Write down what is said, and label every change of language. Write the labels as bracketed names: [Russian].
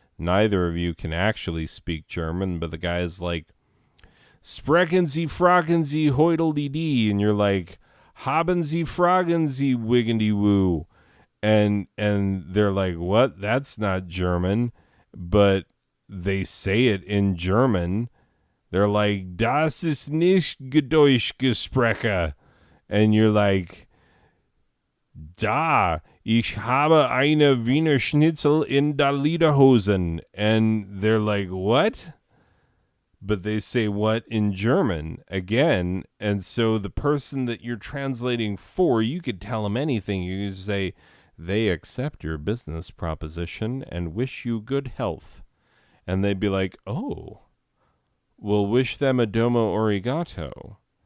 [English] neither of you can actually speak German, but the guy's like, Sprechen Sie, fragen Sie, hoidel-dee-dee, and you're like, Haben Sie, fragen Sie, wiggity-woo. And they're like, what? That's not German. But they say it in German. [German] They're like, Das ist nicht Deutsch gesprochen. And you're like, Da, ich habe eine Wiener Schnitzel in der Lederhosen. [English] And they're like, what? But they say what in German again. And so the person that you're translating for, you could tell them anything. You could say, they accept your business proposition and wish you good health. And they'd be like, oh, well, wish them a domo arigato.